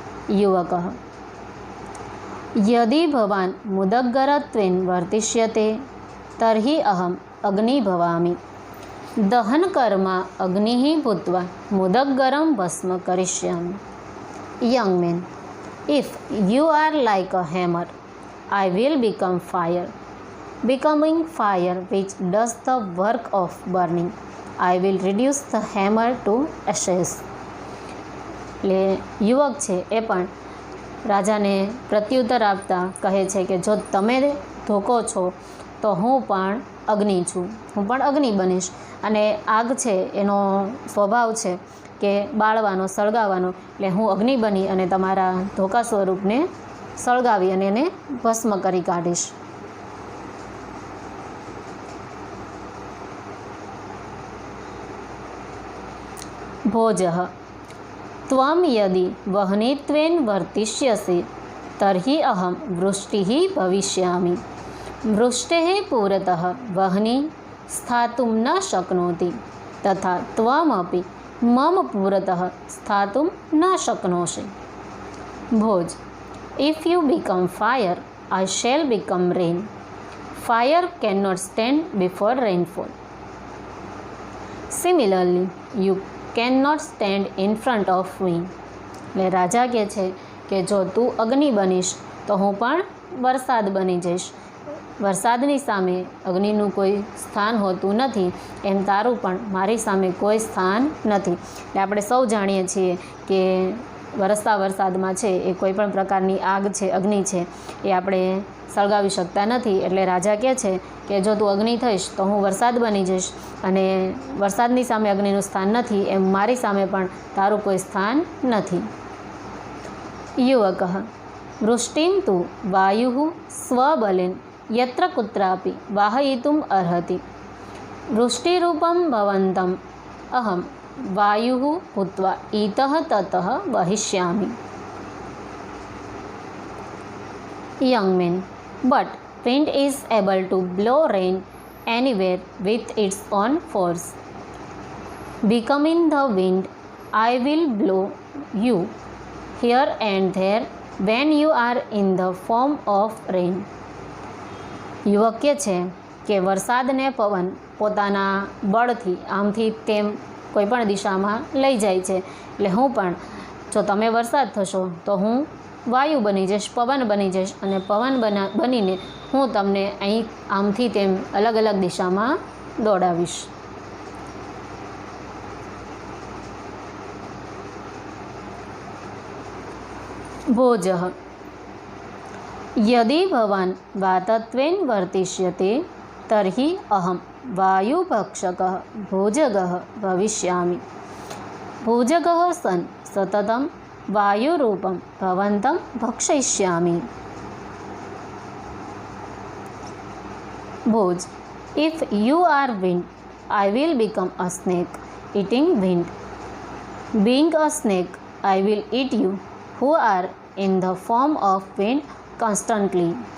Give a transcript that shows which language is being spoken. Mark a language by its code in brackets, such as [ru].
[sa] યુવક યદિ ભવાન મુદગ્ગરત્વેન વર્તિષ્યતે તર્હિ અહમ અગ્નિ ભવામિ. દહન કર્મા અગ્નિ ભૂત્વા મુદગ્ગરમ ભસ્મ કરિષ્યામિ. [en] Young man, if you are like a hammer, I will become fire. Becoming fire which does the work of burning, I will reduce the hammer to ashes. [gu] એટલે યુવક છે એ પણ રાજાને પ્રત્યુત્તર આપતા કહે છે કે જો તમે ધોકો છો તો હું પણ અગ્નિ છું, હું પણ અગ્નિ બનીશ. અને આગ છે એનો સ્વભાવ છે કે બાળવાનો, સળગાવવાનો. એટલે હું અગ્નિ બની અને તમારા ધોકા સ્વરૂપને સળગાવી અને એને ભસ્મ કરી કાઢીશ. [sa] ભોજઃ ત્વમ યદિ વહનિત્વેન વર્તિષ્યસि તર્હિ અહમ વૃષ્ટિઃ ભવિષ્યામિ. વૃષ્ટેઃ પુરતઃ વહનિ સ્થાતુમ ન શક્નોતિ તથા ત્વમપि મમ પુરતઃ સ્થાતુમ ન શક્નોષિ. [en] Bhoj If you become fire, I shall become rain. Fire cannot stand before rainfall. Similarly, you cannot stand in front of me. [gu] એટલે રાજા કહે છે કે જો તું અગ્નિ બનીશ તો હું પણ વરસાદ બની જઈશ. વરસાદની સામે અગ્નિનું કોઈ સ્થાન હોતું નથી, એમ તારું પણ મારી સામે કોઈ સ્થાન નથી. એટલે આપણે સૌ જાણીએ છીએ કે વરસતા વરસાદમાં છે એ કોઈ પણ પ્રકારની આગ છે, અગ્નિ છે, એ આપણે સળગાવી શકતા નથી. એટલે રાજા કહે છે કે જો તું અગ્નિ થઈશ તો હું વરસાદ બની જઈશ, અને વરસાદની સામે અગ્નિનું સ્થાન નથી, એમ મારી સામે પણ તારું કોઈ સ્થાન નથી. [sa] યુવક વૃષ્ટિમ તુ વાયુ સ્વબલેન યત્ર કુત્રાપી વાહયિતુમ અર્હતિ. વૃષ્ટિરૂપમ ભવંતમ અહમ વાયુ ભૂત્વા ઇતઃ તતઃ વહિષ્યામિ. [en] Young man, but wind is able to blow rain anywhere with its own force. Becoming the wind, I will blow you here and there when you are in the form of rain. [gu] યુવક કહે છે કે વરસાદને પવન પોતાના બળથી આમથી તેમ કોઈપણ દિશામાં લઈ જાય છે. એટલે હું પણ જો તમે વરસાદ થશો તો હું વાયુ બની જઈશ, પવન બની જઈશ અને પવન બનીને હું તમને અહીં આમથી તેમ અલગ અલગ દિશામાં દોડાવીશ. [sa] ભોજઃ યદિ ભવાન વાતત્વેન વર્તિષ્યતે તર્હિ અહમ વાયુભક્ષકઃ ભોજગઃ ભવિષ્યામિ. ભોજગઃ સન સતતમ વાયુરૂપમ ભવન્तं ભક્ષયિષ્યામિ. [en] Bhoj if you are wind, I will become a snake eating wind. Being a snake, I will eat you who are in the form of wind constantly.